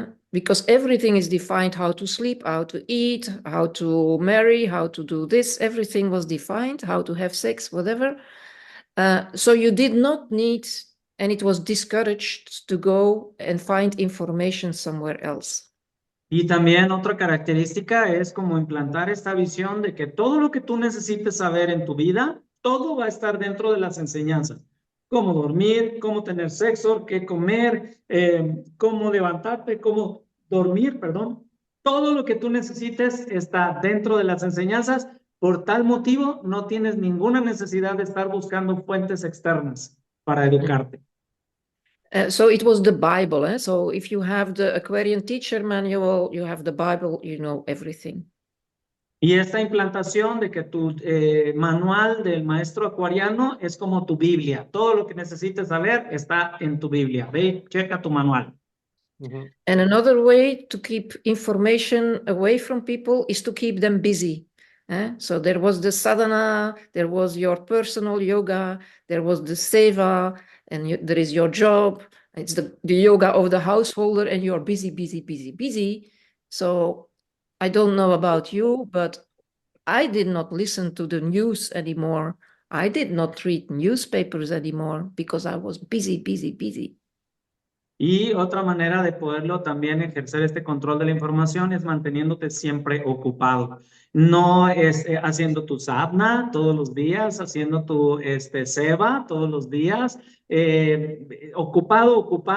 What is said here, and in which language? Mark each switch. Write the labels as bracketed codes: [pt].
[en] Because everything is defined, how to sleep, how to eat, how to marry, how to do this, everything was defined, how to have sex, whatever. So you did not need, and it was discouraged to go and find information somewhere else. [es] Y también otra característica es como implantar esta visión de que todo lo que tú necesites saber en tu vida, todo va a estar dentro de las enseñanzas. Cómo dormir, cómo tener sexo, qué comer, cómo levantarte, cómo dormir, perdón. Todo lo que tú necesites está dentro de las enseñanzas. Por tal motivo, no tienes ninguna necesidad de estar buscando fuentes externas para educarte. [en] So it was the Bible. So if you have the Aquarian Teacher Manual, you have the Bible, you know everything. [es] Y esta implantación de que tu manual del maestro acuariano es como tu Biblia. Todo lo que necesites saber está en tu Biblia. Ve, checa tu manual. Uh-huh. [en] And another way to keep information away from people is to keep them busy. So there was the sadhana, there was your personal yoga, there was the seva, and there is your job. It's the yoga of the householder, and you're busy, busy, busy, busy. So I don't know about you, but I did not listen to the news anymore. I did not read newspapers anymore because I was busy, busy, busy. [es] Y otra manera de poderlo también ejercer este control de la información es manteniéndote siempre ocupado. No es haciendo tu sadhana todos los días, haciendo tu seva todos los días, ocupado.